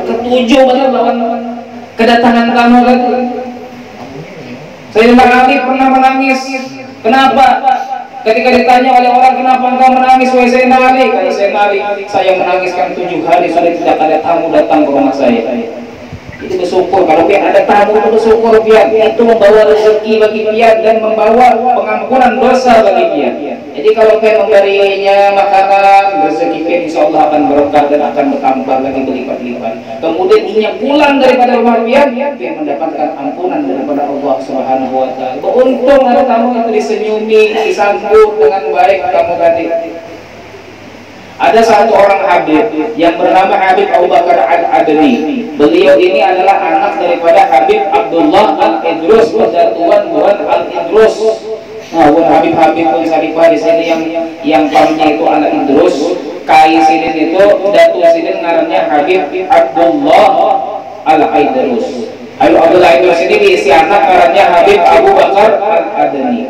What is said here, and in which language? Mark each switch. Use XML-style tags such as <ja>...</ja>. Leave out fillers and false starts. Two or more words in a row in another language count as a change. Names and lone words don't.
<bjn>Ketujuh banget lawan kedatangan tamu tadi.</bjn> <id>Sayyidina Ali pernah menangis. Kenapa? Ketika ditanya oleh orang, kenapa engkau menangis wahai Sayyidina Ali? Kata Sayyidina Ali, saya menangiskan 7 hari sudah tidak ada tamu datang ke rumah saya. Itu bersyukur,</id> <bjn>kalau pian ada tamu itu bersyukur pian. Itu membawa rezeki bagi pian dan membawa pengampunan dosa bagi pian. Jadi kalau pian memberinya makanan, rezeki pian</bjn> <ar>إن شاء الله</ar> <bjn>akan berkah dan akan bertambah lagi berlipat-lipat. Kemudian inya pulang daripada rumah pian, pian mendapatkan ampunan daripada Allah</bjn> <ar>سبحانه وتعالى.</ar> <bjn>Beruntung ada tamu itu disenyumi, disambut dengan baik tamu tadi.</bjn> <id>Ada satu orang Habib yang bernama Habib Abu Bakar Al-Adni. Beliau ini adalah anak daripada Habib Abdullah Al-Idrus, Tuan Al-Idrus.</id> <bjn>Nah, Habib-Habib pun saripah di sini yang pamnya itu Al-Idrus. Kai Sidin itu Datu Sidin ngarannya Habib Abdullah Al-Idrus. Habib Abdullah Idrus ini diisi anak ngarannya Habib Abu Bakar Al-Adni.</bjn>